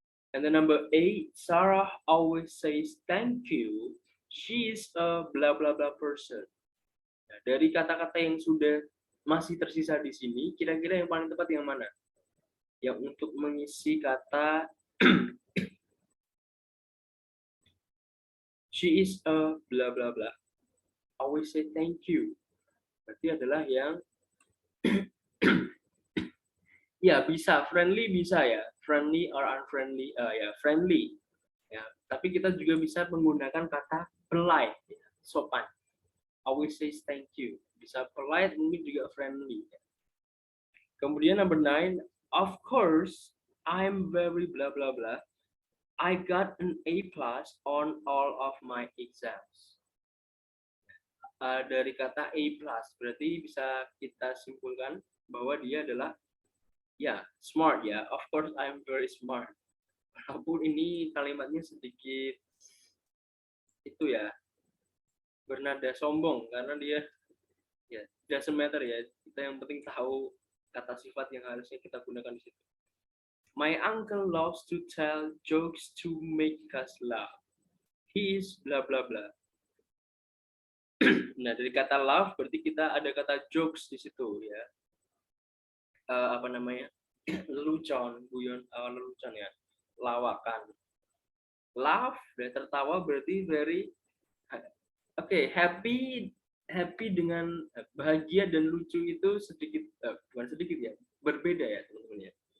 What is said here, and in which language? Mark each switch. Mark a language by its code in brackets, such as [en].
[en] And then number 8, Sarah always says thank you. She is a blah blah blah person. [id] Nah, dari kata-kata yang sudah masih tersisa di sini, kira-kira yang paling tepat yang mana? Yang untuk mengisi kata [en] she is a blah blah blah. Always say thank you. [id] Berarti adalah yang ya bisa friendly, bisa ya, friendly or unfriendly, ya friendly ya, tapi kita juga bisa menggunakan kata polite ya, sopan. [en] Always say thank you, [id] bisa polite, mungkin juga friendly ya. Kemudian [en] number 9, of course I'm very blah blah blah, I got an A+ on all of my exams. [id] Dari kata A+, berarti bisa kita simpulkan bahwa dia adalah ya, smart ya. [en] Of course I'm very smart. [id] Walaupun ini kalimatnya sedikit itu ya, bernada sombong karena dia ya [en] doesn't matter [id] ya. Kita yang penting tahu kata sifat yang harusnya kita gunakan di situ. [en] My uncle loves to tell jokes to make us laugh. He is bla bla bla. [id] Nah, dari kata laugh berarti kita ada kata jokes di situ ya. Apa namanya? Lelucon, guyon, lelucon ya, lawakan. Laugh, tertawa berarti very happy dengan bahagia dan lucu itu sedikit, bukan sedikit ya, berbeda ya teman-teman ya.